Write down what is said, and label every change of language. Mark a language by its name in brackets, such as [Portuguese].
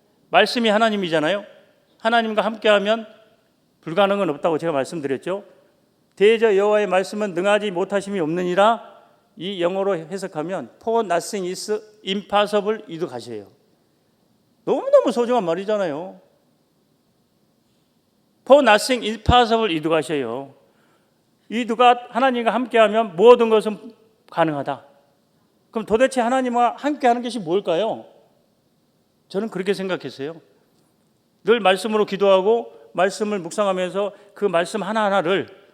[Korean] 말씀이 하나님이잖아요. 하나님과 함께하면 불가능은 없다고 제가 말씀드렸죠. 대저 여호와의 말씀은 능하지 못하심이 없느니라. 이 영어로 해석하면 [English] For nothing is impossible [Korean] 이득하셔요. 너무너무 소중한 말이잖아요. [English] For nothing is impossible [Korean] 이득하셔요. 이 누가 하나님과 함께하면 모든 것은 가능하다. 그럼 도대체 하나님과 함께하는 것이 뭘까요? 저는 그렇게 생각했어요. 늘 말씀으로 기도하고 말씀을 묵상하면서 그 말씀 하나하나를